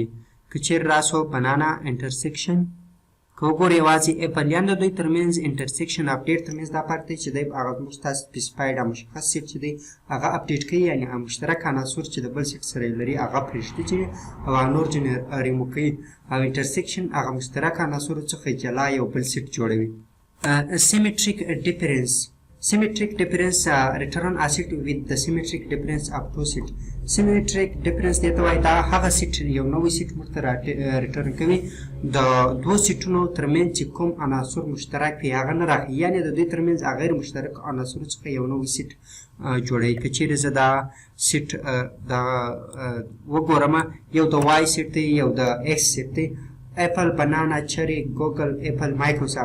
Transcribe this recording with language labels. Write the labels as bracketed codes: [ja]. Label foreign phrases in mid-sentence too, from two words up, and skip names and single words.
[ps] که چیرې راسو بنانا intersection که وګورو یوازې ایپل، یعنې د دوی ترمنځ intersection اپډیټ ترمنځ دا فرق دی چې دی هغه زموږ ستاسو سپیسیفاید او مشخص سیټ چې دی هغه اپډیټ کوي، یعنې مشترک عناصر چې د بل سیټ سره یې لري هغه پرېږدي چې او نور ځینې ریمو کوي، او intersection هغه مشترک عناصرو څخه جلا یو بل سیټ جوړوي. [en] Symmetric difference return a set with the symmetric difference of two set. Symmetric difference [ps] دې ته وایي دا هغه سیټ یو نوی سیټ موږ ته ریټرن کوي د دوه سیټونو ترمنځ چې کوم عناصر مشترک وي هغه نه راخلي، یعنې د دوی ترمنځ غیر مشترک عناصرو څخه یو نوی سیټ جوړوي. که چیرې زه دا سیټ دا وګورم یو د وای سیټ دی یو د ایکس سیټ دی، [en] apple banana cherry google apple microsoft.